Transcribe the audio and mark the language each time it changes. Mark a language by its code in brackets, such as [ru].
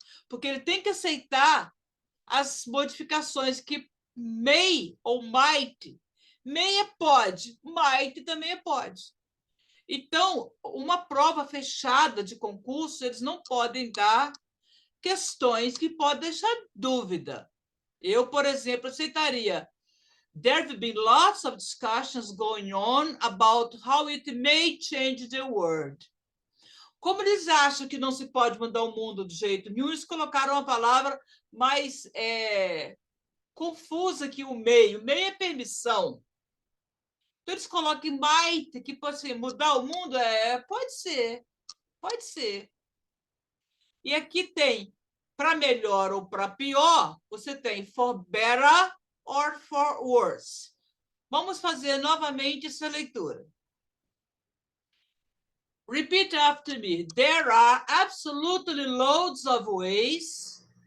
[pt] Porque ele tem que aceitar as modificações que may ou might. May é pode, might também é pode. Então, uma prova fechada de concurso, eles não podem dar questões que podem deixar dúvida. Eu, por exemplo, aceitaria. [en] There have been lots of discussions going on about how it may change the world. [pt] Como eles acham que não se pode mudar o mundo de jeito nenhum, eles colocaram uma palavra mais confusa que o meio. Meio é permissão. Então, eles colocam might, que pode ser mudar o mundo? Pode ser. Pode ser. E aqui tem, para melhor ou para pior, você tem [en] for better or for worse. [pt] Vamos fazer novamente essa leitura. [en] Repeat after me. There are absolutely loads of ways.